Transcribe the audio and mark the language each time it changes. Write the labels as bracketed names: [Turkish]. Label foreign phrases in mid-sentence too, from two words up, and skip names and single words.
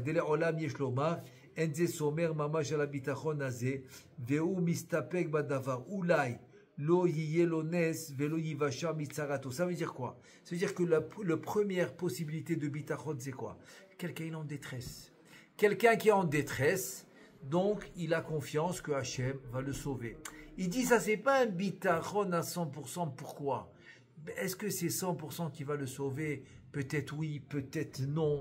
[Hebrew] דלעולם יש לומר, אין זה סומר ממש על הביטחון הזה, והוא מסתפק בדבר. אולי לא יהיה לו נס ולא יבשע מצרתו. [French] Ça veut dire quoi? Ça veut dire que la première possibilité de bitachon, c'est quoi? Quelqu'un est en détresse. Quelqu'un qui est en détresse, donc il a confiance que Hachem va le sauver. Il dit ça, c'est pas un bitachon à 100%. Pourquoi? Est-ce que c'est 100% qui va le sauver? Peut-être oui, peut-être non.